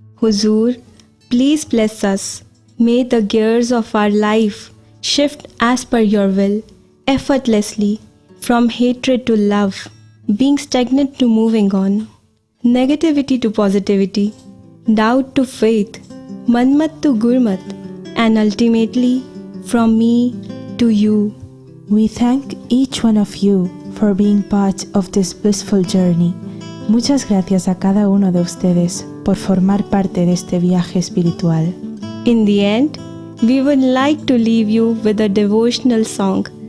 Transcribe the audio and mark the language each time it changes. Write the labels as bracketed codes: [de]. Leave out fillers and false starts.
[en] Huzur, please bless us. May the gears of our life shift as per your will, effortlessly, from hatred to love, being stagnant to moving on, negativity to positivity, doubt to faith, manmat to gurmat, and ultimately from me to you. We thank each one of you for being part of this blissful journey. [es] Muchas gracias a cada uno de ustedes por formar parte de este viaje espiritual. [en] In the end, we would like to leave you with a devotional song.